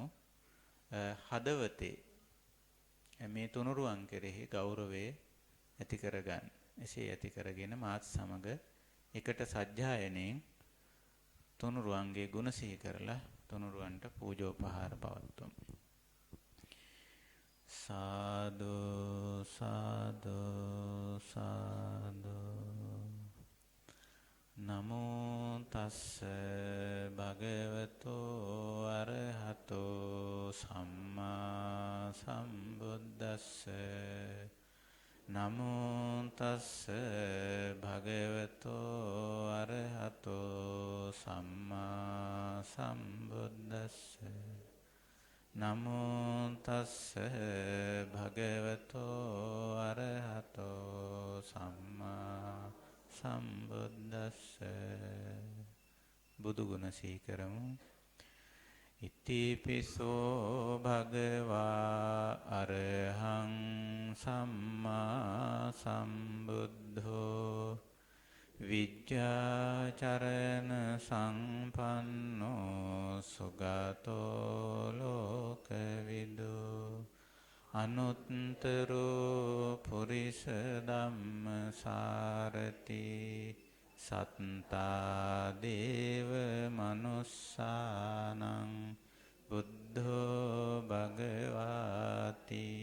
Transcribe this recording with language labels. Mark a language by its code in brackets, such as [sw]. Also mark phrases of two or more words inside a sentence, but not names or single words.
[si] හදවතේ මේ තුනුරුවන් කෙරෙහි ගෞරවය ඇති කරගන්න. එසේ ඇති කරගෙන මාත් සමග එකට සජ්ජායනයෙන් තුනුරුවන්ගේ ගුණ සිහි කරලා තුනුරුවන්ට පූජෝපහාර පවත්වමු. [pi] සාදු සාදු සාදු. නමෝ තස්ස භගවතෝ අරහතෝ සම්මා සම්බුද්දස්ස. නමෝ තස්ස භගවතෝ අරහතෝ සම්මා සම්බුද්දස්ස. නමෝ තස්ස භගවතෝ අරහතෝ සම්මා සම්බුද්දස්ස. [si] බුදු ගුණ සිහි කරමු. [pi] ඉතිපිසෝ භගවා අරහං සම්මා සම්බුද්ධෝ විජ්ජාචරණ සංපන්නෝ සුගතෝ ලෝකවිදු අනුත්තරෝ පුරිස ධම්මසාරති සත්තා දේව මනුස්සානං බුද්ධෝ භගවාති.